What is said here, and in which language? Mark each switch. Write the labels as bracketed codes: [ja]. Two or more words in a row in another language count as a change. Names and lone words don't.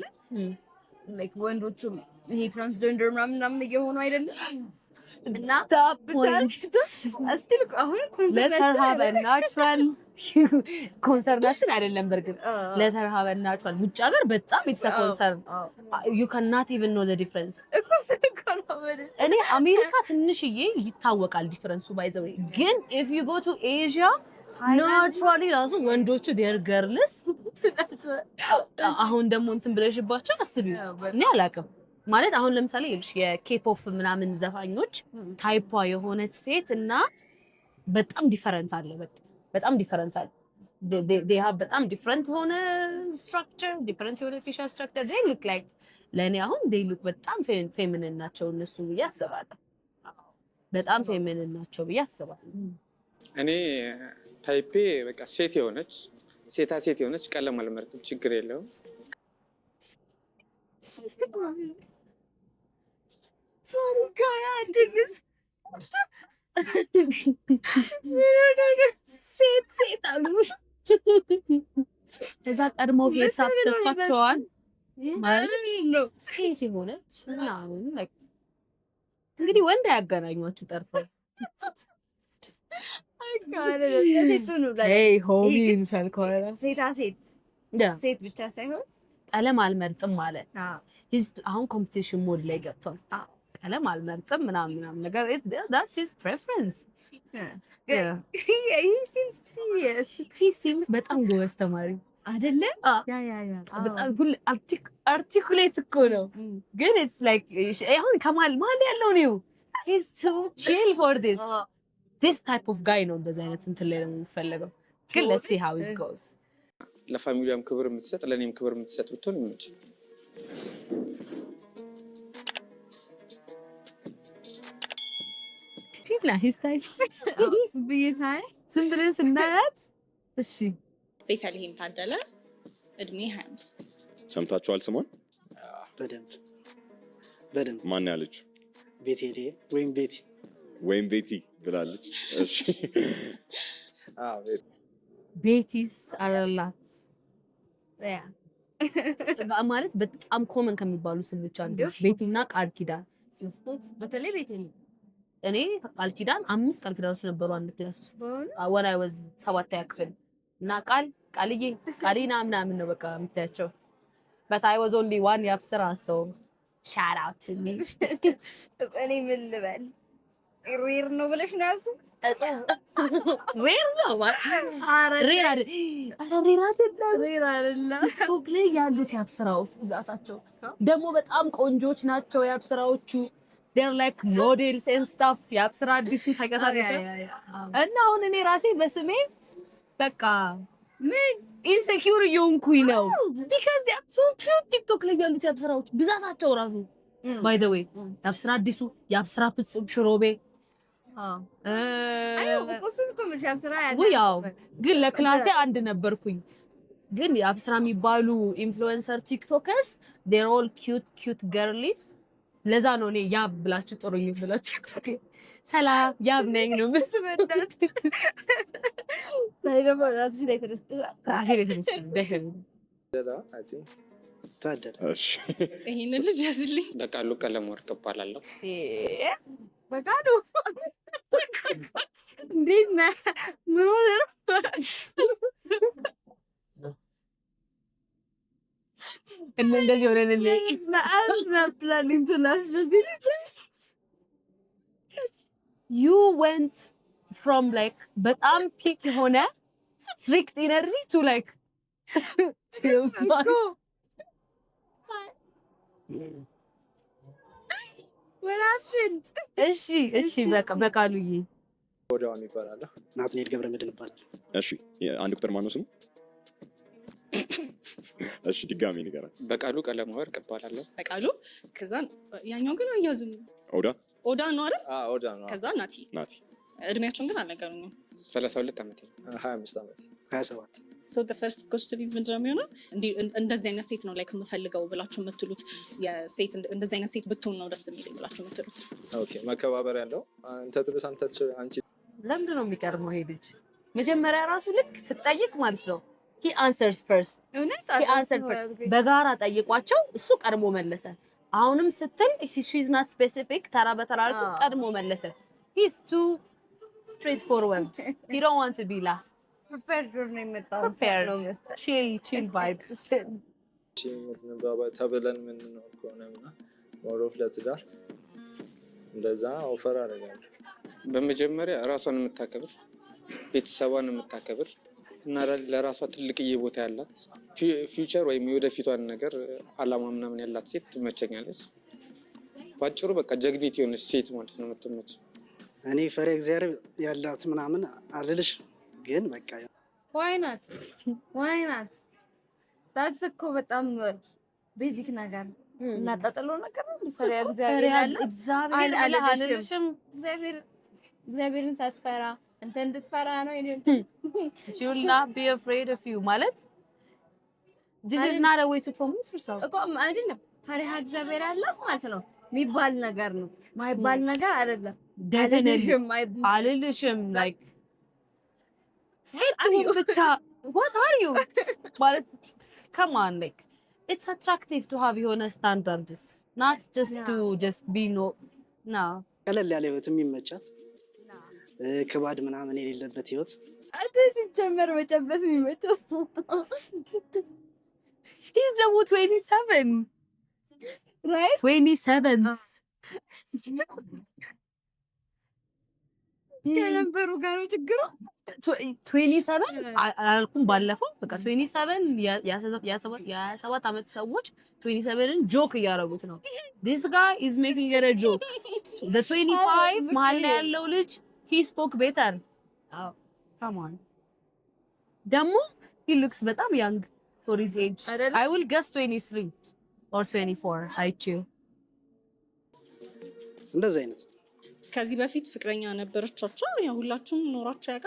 [am] ላይክ ወንዶቹም ይሄ ትራንስጀንደር ምናምን እየሆኑ አይደለም? እና አስቲል አሁን ለተርሃበ ናቹራል ኮንሰርናችን አይደለም። በርግጥ ለተርሃበ ናቹራል ውጭ ሀገር በጣም [en] it's a concern you cannot even know the difference [am] እኔ አሜሪካ ትንሽዬ ይታወቃል ዲፈረንሱ [en] by the way [am] ግን [en] if you go to Asia [am] ናቹራሊ ራሱ ወንዶቹ [en] their girls [am] አሁን ደግሞ እንትን ብለሽባቸው አስቢ እኔ አላውቅም ማለት አሁን ለምሳሌ የኬፖፕ ምናምን ዘፋኞች ታይፓ የሆነች ሴት እና በጣም ዲፈረንት አለ በጣም ዲፈረንስ አለ [en] they have [am] በጣም ዲፈረንት ሆነ [en] structure different [am] የሆነ [en] facial structure they look like [am] ለኔ አሁን [en] they look [am] በጣም ፌሚኒን ናቸው እነሱ ብዬ አስባለሁ በጣም ፌሚኒን ናቸው ብዬ አስባለሁ እኔ ታይፔ በቃ ሴት የሆነች ቀለም አልመርጥም ችግር የለውም [en] sorry guy I did this [am] ሴት አሉሽ እዛ ቀድሞ ሄሳብ ተፈቷል ማለት ነው ሴት የሆነች ምናምን like እንግዲህ ወንድ ያገናኙአችሁ ጠርፈው hey ሆቢን ሳልኮራ ሴት ብቻ ሳይሆን ቀለም አልመርጥም ማለት አሁን ኮምፒቲሽን ሞድ ላይ ገብቷል ቀለም አልመርጥም ምናምን ነገር [en] that's his preference he seems serious he seems [am] በጣም ጎበዝ ተማሪ አይደለ ያ በጣም ሁሉ አርቲኩሌት እኮ ነው ግን [en] it's like [am] አሁን ከማል ያለው ነው [en] he's too chill for this type of guy [am] ነው እንደዛ አይነት እንትን ላይ ነው የሚፈልገው ግን [en] let's see how it goes [am] ለፋሚሊያም ክብር የምትሰጥ ለኔም ክብር የምትሰጥ ብትሆን እንጂ [en] she's like his type [am] ቢታይ ብለን ስናያት እሺ ቤተልሔም ታደለ እድሜ 25 ሰምታችኋል ስሟን በደንብ ማን ያለች ቤቴልሔም ወይም ቤቲ ብላለች። እሺ ቤቲስ አረላት ማለት በጣም ኮመን ከሚባሉ ስሞች አንዱ ቤቲና ቃል ኪዳን። በተለይ ቤት እኔ ቃል ኪዳን 5 ቃል ኪዳኖች ነበሩ አንድ ክላስ ውስጥ [en] when I was [am] 7ኛ ክፍል እና ቃልዬ ቃሊና ምናምን ነው በቃ የምታያቸው [en] but I was only one [am] ያብስራ [en] so shout out to me [am] እኔ ምን ልበል ሬር ነው ብለሽ ነው ያልኩት ሬር ነው ሬር አይደለም ቲክቶክ ላይ ያሉት ያብስራዎች ብዛታቸው ደግሞ በጣም ቆንጆች ናቸው ያብስራዎቹ [en] they're like models and stuff [am] ያብስራ አዲሱ ተከታታይ እና አሁን እኔ ራሴ በስሜ በቃ ምን ኢንሴኪዩር እየሆንኩኝ ነው [en] because they are so cute [am] ቲክቶክ ላይ ያሉት ያብስራዎች ብዛታቸው ራሱ [en] by the way [am] ያብስራ አዲሱ ያብስራ ፍጹም ሽሮቤ ያው ግን ለክላሴ አንድ ነበርኩኝ ግን ያብስራ የሚባሉ [en] influencer TikTokers they're all cute girlies [am] ለዛ ነው እኔ ያብ ብላችሁ ጥሩኝ ብላችሁ ቲክቶክ ሰላም ያብ ነኝ ነው ምትመጣት ታዲያ ራስሽ ላይ ተነስተሽ ታደለ እሺ ይሄንን ልጅ ያዝልኝ። በቃሉ ቀለም ወርቅ እባላለሁ። በቃሉ እንዴት ነህ? ምን ሆነህ? እንደዚህ ሆነን [en] you went from like [am] በጣም ፒክ የሆነ [en] strict energy to like chill vibes. What happened? [am] እሺ በቃሉዬ ወዳውን ይባላል። ናትናኤል ገብረመድህን ይባላል። እሺ አንድ ቁጥር ማነው ስሙ? እሺ ድጋሚ ንገረን። በቃሉ ቀለም ወርቅ እባላለሁ። በቃሉ ከዛ ያኛው ግን አያዝም ኦዳ ነው አይደል? ኦዳ ነው። ከዛ ናቲ እድሜያቸውን ግን አልነገሩኝም። 32 ዓመት 25 ዓመት 27 [en] so the first question is [am] ምንድነው የሚሆነው? እንደዚህ አይነት ሴት ነው like የምፈልገው ብላችሁ የምትሉት የሴት እንደዚህ አይነት ሴት ብትሆን ነው ደስ የሚለኝ ብላችሁ የምትሉት? ኦኬ መከባበር ያለው አንተ ትብስ አንቺ ለምንድን ነው የሚቀርመው ይሄ ልጅ? መጀመሪያ ራሱ ልክ ስትጠይቅ ማለት ነው [en] he answers first [am] በጋራ ጠይቋቸው እሱ ቀድሞ መለሰ። አሁንም ስትል [en] she's not specific [am] ተራ በተራቸው ቀድሞ መለሰ። [en] he's too straightforward he don't want to be last [am] prepared ነው የመጣው [en] chill vibes [am] ተብለን ምን ነው ኮነና ወሮፍ ለትዳር እንደዛ ኦፈር አደረጋለሁ። በመጀመሪያ ራሷን የምታከብር ቤተሰቧን የምታከብር እና ለራሷ ትልቅዬ ቦታ ያላት ፊውቸር ወይም የወደፊቷን ነገር አላማ ምናምን ያላት ሴት ትመቸኛለች። ባጭሩ በቃ ጀግኒት የሆነች ሴት ማለት ነው የምትመች። እኔ ፈሪ እግዚአብሔር ያላት ምናምን አልልሽ ግን በቃ [en] why not that's [am] እኮ በጣም ቤዚክ ነገር እናጣጥለው ነገር ነው። ፈሪ እግዚአብሔር ያላት እግዚአብሔርን ሳትፈራ አንተ እንድትፈራ ነው ይሄን [en] she will not be afraid of you ማለት this is not a way to promote yourself [am] እኮ አይደለም። ፈሪሃ እግዚአብሔር ያላት ማለት ነው የሚባል ነገር ነው ማይባል ነገር አይደለም። [en] definitely አልልሽም like [am] ሴት ብቻ [en] what are you ማለት come on like it's attractive to have your standards not just to just be no [am] ቀለል ያለ ህይወት የሚመቻት ከባድ ምናምን የሌለበት ህይወት አንተ ሲጀመር መጨበስ የሚመቸው [en] he's ደግሞ 27 right 27s [am] ከነበሩ ጋር ነው ችግሩ። 27 አላልኩም ባለፈው በቃ 27 የ7 ዓመት ሰዎች 27ን ጆክ እያደረጉት ነው። [en] this guy is making it a joke the 25 [am] መሀል ላይ ያለው ልጅ [en] he spoke better come on ደግሞ he looks በጣም young for his age I will guess 23 or 24 I chill [am] እንደዚህ አይነት ከዚህ በፊት ፍቅረኛ ነበረቻቸው ያው ሁላችሁም ኖራችሁ ያውቃል?